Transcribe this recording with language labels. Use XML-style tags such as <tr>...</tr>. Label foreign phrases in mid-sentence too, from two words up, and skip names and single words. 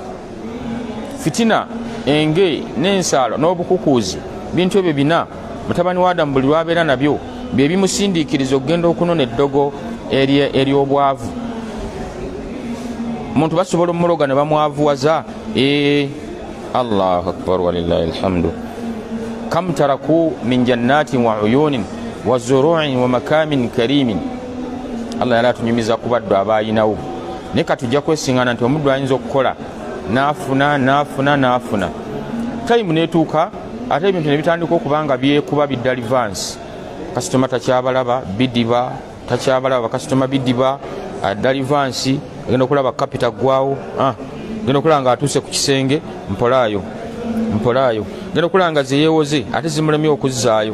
<lg>Fitina enge n'ensaalwa n'obukukuuzi bintu ebyo bina mutabani wa Adamu buli lwabeera nabyo bye bimusindiikiriza okugenda okunona eddogo ery'obwavu. Omuntu basobola omuloga ne bamwavuwaza.</lg> <ar>الله أكبر ولله الحمد. كم تركوا من جنات وعيون وزروع ومقام كريم.</ar> <lg>Allah yali atunyumiza ku baddu abayinawo. Naye katujja kwesiŋŋaana nti omuddu ayinza okukola n'afuna time neetuuka ate ebintu ne bitandika okuba nga byekuba bidda advance. Kasitoma takyabalaba bidiba, takyabalaba bakasitoma bidiba adda advance, agenda okulaba kapita gwawo, agenda okulaba nga atuuse ku kisenge mpolaayo, agenda okulaba nga zeyeewoze ate zimulemye okuzzaayo.</lg>